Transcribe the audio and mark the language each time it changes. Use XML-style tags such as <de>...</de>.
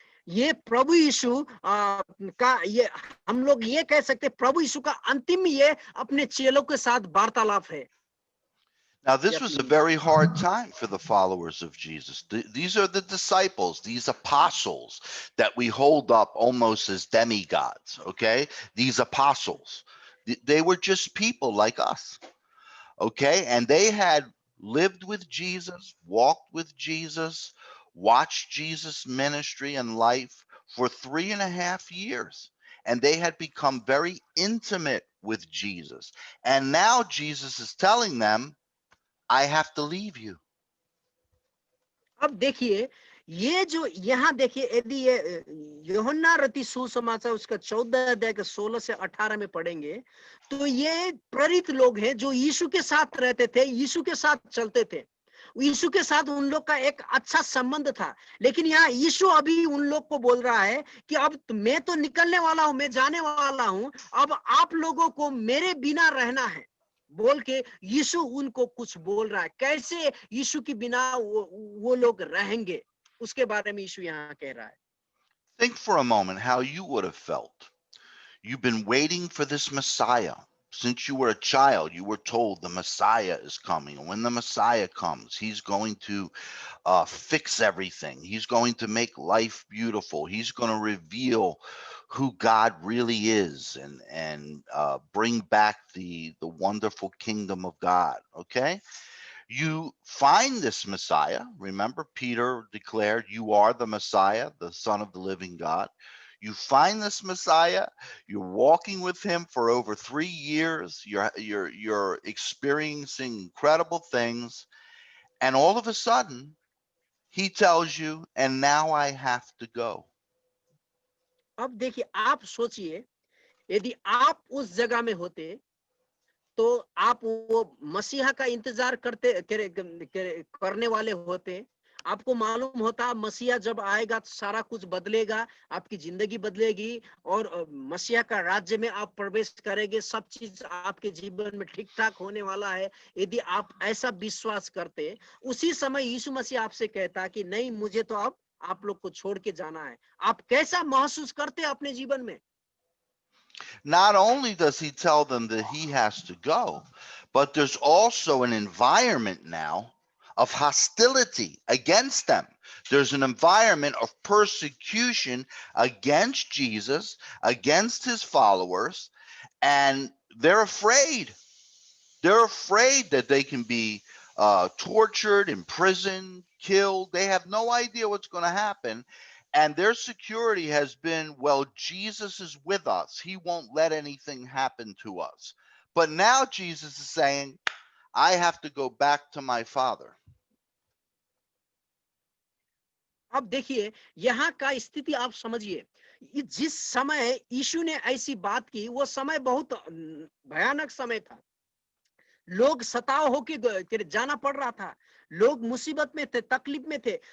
<hi>ये प्रभु यीशु का, ये हम लोग ये कह सकते, प्रभु यीशु का अंतिम ये अपने चेलों के साथ वार्तालाप है।</hi> <en>Now, this was a very hard time for the followers of Jesus. These are the disciples, these apostles that we hold up almost as demigods, okay? These apostles, they were just people like us, okay? And they had lived with Jesus, walked with Jesus, watched Jesus' ministry and life for 3.5 years. And they had become very intimate with Jesus. And now Jesus is telling them, I have to leave you.</en> <hi>अब देखिए, ये जो यहाँ देखिए, यदि ये यूहन्ना रति सुसमाचार उसका 14 अध्याय के 16 से 18 में पढ़ेंगे, तो ये प्रेरित लोग हैं जो यीशु के साथ रहते थे, यीशु के साथ चलते थे, यीशु के साथ उन लोग का एक अच्छा संबंध था। लेकिन यहाँ यीशु अभी उन लोग को बोल रहा है कि अब मैं तो निकलने वाला हूं, मैं जाने वाला हूं, अब आप लोगों को मेरे बिना रहना है, बोल के यीशु उनको कुछ बोल रहा है। कैसे यीशु के बिना वो लोग रहेंगे, उसके बारे में यीशु यहाँ कह रहा है।</hi> <en>Think for a moment how you would have felt. You've been waiting for this Messiah. Since you were a child, you were told the Messiah is coming. When the Messiah comes, he's going to fix everything. He's going to make life beautiful. He's going to reveal who God really is and bring back the wonderful kingdom of God. Okay? You find this Messiah. Remember, Peter declared, "You are the Messiah, the Son of the living God." You find this Messiah. You're walking with him for over 3 years. You're experiencing incredible things, and all of a sudden, he tells you, "And now I have to go."</en> <hi>अब देखिए, आप सोचिए, यदि आप उस जगह में होते तो आप वो मसीहा का इंतजार करने वाले होते। आपको मालूम होता मसीहा जब आएगा तो सारा कुछ बदलेगा, आपकी जिंदगी बदलेगी और मसीहा का राज्य में आप प्रवेश करेंगे, सब चीज आपके जीवन में ठीक ठाक होने वाला है। यदि आप ऐसा विश्वास करते, उसी समय यीशु मसीह आपसे कहता कि नहीं, मुझे तो अब आप लोग को छोड़ के जाना है। आप कैसा महसूस करते अपने जीवन में?</hi> <en>Not only does he tell them that he has to go, but there's also an environment now of hostility against them. There's an environment of persecution against Jesus, against his followers, and they're afraid. They're afraid that they can be tortured, imprisoned, killed. They have no idea what's going to happen. And their security has been, well, Jesus is with us. He won't let anything happen to us. But now Jesus is saying, I have to go back to my Father.</en> <hi>अब देखिए, यहाँ का स्थिति आप समझिए जिस समय यीशु ने ऐसी बात की, वो समय बहुत भयानक समय था। लोग सताव होके जाना पड़ रहा था, लोग मुसीबत में थे, तकलीफ में थे।</hi>